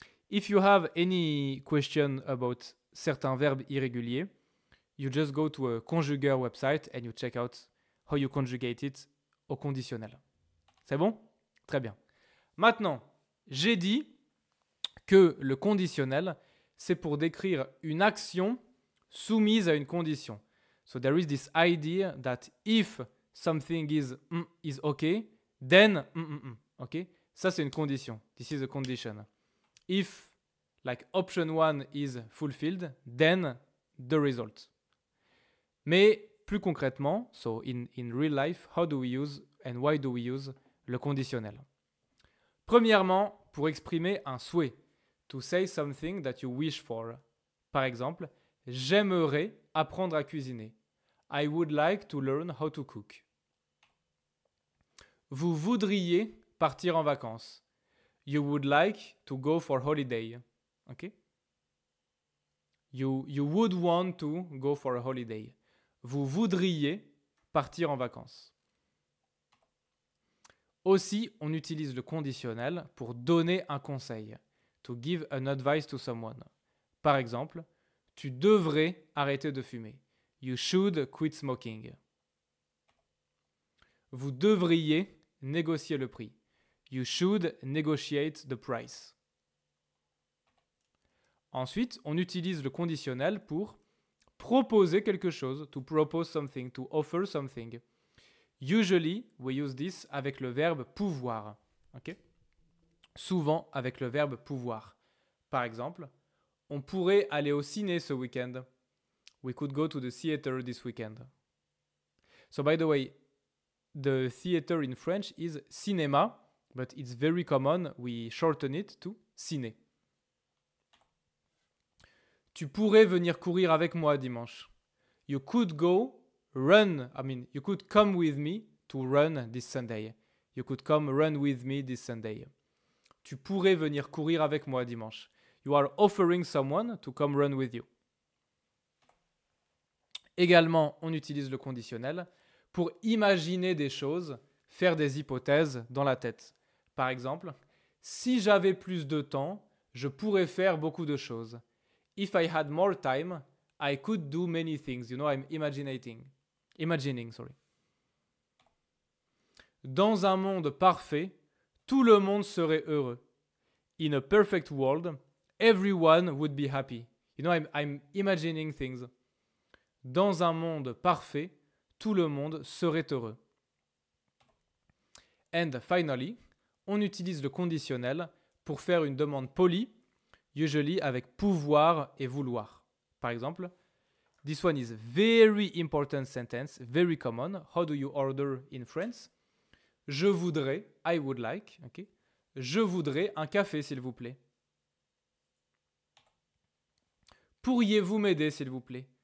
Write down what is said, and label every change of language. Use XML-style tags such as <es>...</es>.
<en>If you have any question about</en> <fr>certains verbes irréguliers,</fr> <en>you just go to a conjugateur website and you check out how you conjugate it</en> <fr>au conditionnel. C'est bon? Très bien. Maintenant, j'ai dit que le conditionnel, c'est pour décrire une action soumise à une condition.</fr> <en>So there is this idea that if something is okay, then okay?</en> <fr>Ça, c'est une condition.</fr> <en>This is a condition. If, like, option 1 is fulfilled, then the result.</en> <fr>Mais plus concrètement,</fr> <en>so in real life, how do we use and why do we use le conditionnel?</en> <fr>Premièrement, pour exprimer un souhait.</fr> <en>To say something that you wish for.</en> <fr>Par exemple, j'aimerais apprendre à cuisiner.</fr> <en>I would like to learn how to cook.</en> <fr>Vous voudriez partir en vacances.</fr> <en>You would like to go for holiday. Okay? You would want to go for a holiday.</en> <fr>Vous voudriez partir en vacances. Aussi, on utilise le conditionnel pour donner un conseil.</fr> <en>To give an advice to someone.</en> <fr>Par exemple, tu devrais arrêter de fumer.</fr> <en>You should quit smoking.</en> <fr>Vous devriez négocier le prix.</fr> <en>You should negotiate the price.</en> <fr>Ensuite, on utilise le conditionnel pour proposer quelque chose.</fr> <en>To propose something, to offer something. Usually, we use this</en> <fr>avec le verbe pouvoir.</fr> <en>Okay?</en> <fr>Souvent avec le verbe pouvoir. Par exemple, on pourrait aller au ciné ce week-end.</fr> <en>We could go to the theater this weekend. So by the way, the theater in French is cinéma, but it's very common, we shorten it to ciné.</en> <fr>Tu pourrais venir courir avec moi dimanche.</fr> <en>You could you could come with me to run this Sunday. You could come run with me this Sunday.</en> <fr>Tu pourrais venir courir avec moi dimanche.</fr> <en>You are offering someone to come run with you.</en> <fr>Également, on utilise le conditionnel pour imaginer des choses, faire des hypothèses dans la tête. Par exemple, si j'avais plus de temps, je pourrais faire beaucoup de choses.</fr> <en>If I had more time, I could do many things. You know, I'm imagining, sorry.</en> <fr>Dans un monde parfait, tout le monde serait heureux.</fr> <en>In a perfect world, everyone would be happy. You know, I'm imagining things.</en> <fr>Dans un monde parfait, tout le monde serait heureux.</fr> <en>And finally,</en> <fr>on utilise le conditionnel pour faire une demande polie,</fr> <en>usually</en> <fr>avec pouvoir et vouloir. Par exemple,</fr> <en>this one is very important sentence, very common. How do you order in France?</en> <fr>Je voudrais,</fr> <en>I would like, okay?</en> <fr>Je voudrais un café, s'il vous plaît. Pourriez-vous m'aider, s'il vous plaît?</fr>